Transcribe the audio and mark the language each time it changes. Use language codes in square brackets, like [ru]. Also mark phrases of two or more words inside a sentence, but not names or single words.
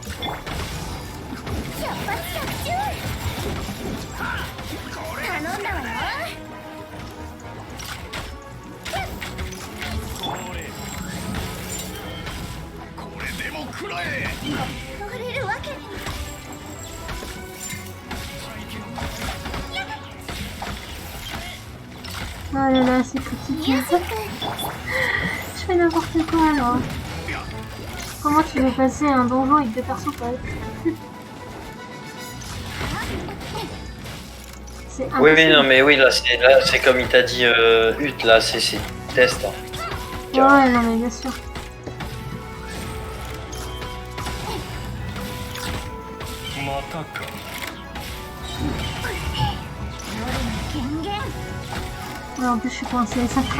[ja] 百発百中。頼んだわよ。これでも食らえ。乗れるわけに。 [fr] Oh là là, c'est compliqué. [ja] ミュージック。 [fr] Je fais n'importe quoi alors. Comment tu veux passer un donjon avec deux persos pareils? C'est Oui, impossible. oui, non, mais oui, là, c'est comme il t'a dit, Hut, là, c'est test. Hein. Ouais, non mais bien sûr. Ouais, en plus je suis coincée, ça craint.